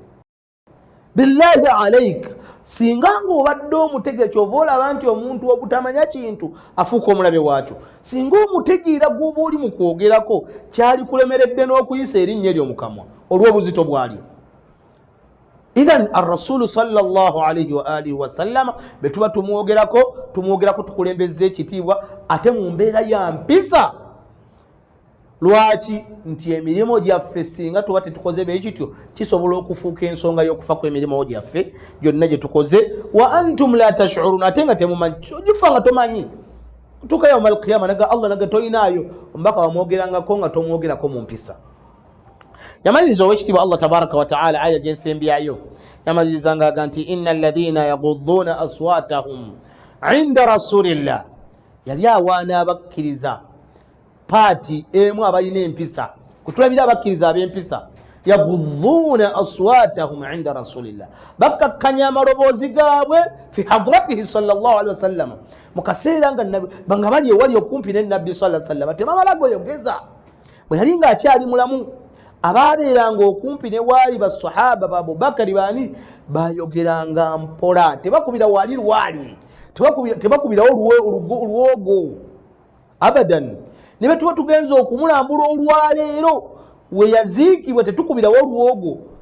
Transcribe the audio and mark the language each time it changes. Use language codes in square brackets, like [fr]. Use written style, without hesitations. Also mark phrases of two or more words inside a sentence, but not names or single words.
[ar] بالله عليك [lg] singa ng'obadde omutegeera kyova olaba nti omuntu obutamanya kintu afuuka omulabe waakyo singa omutegeera gw'oba oli mu kwogerako kyali kulemeredde n'okuyisa erinnya eryo mukamwa olw'obuzito bwalyo [ar] إذن الرسول صلى الله عليه وعلى آله وسلم [lg] betuba tumwogerako tukulembeza ekitiibwa ate mu mbeera ya mpisa lwaki nti emirimu gyaffe singa tuba tetukoze beekityo kisobola okufuuka ensonga y'okufa kw'emirimu gyaffe gyonna gye tukoze [ar] وأنتم لا تشعرون [lg] ate nga temumanyi gifa nga tomanyi tuka [ar] يوم القيامة [lg] naga Allah naga toyinaayo omubaka wamwogerangako nga tomwogerako mu mpisa yamaliriza owekitiibwa [ar] الله تبارك وتعالى [lg] aya gyensembyayo yamaliriza ng'aga nti inna [ar] الذين يغضون أصواتهم عند رسول الله [lg] yali awaana abakkiriza paati emu abalina empisa kutulabira abakkiriza ab'empisa [ar] يغضون أصواتهم عند رسول الله [lg] bakkakkanya amaloboozi gaabwe [ar] في حضرته صلى الله عليه وسلم [lg] mu kaseera nga bali ewali okumpi n'ennabbi [ar] صلى الله عليه وسلم [lg] temamala goyogeza bwe yali ng'akyali mulamu ababeeranga okumpi ne waali basahaba ba Abubakari baani bayogeranga mpola tebakubira wali lwali tebakubirawo olwogo abadan ne bwe tuba tugenza okumulambula olwaleero we yaziikibwa tetukubirawo olwogo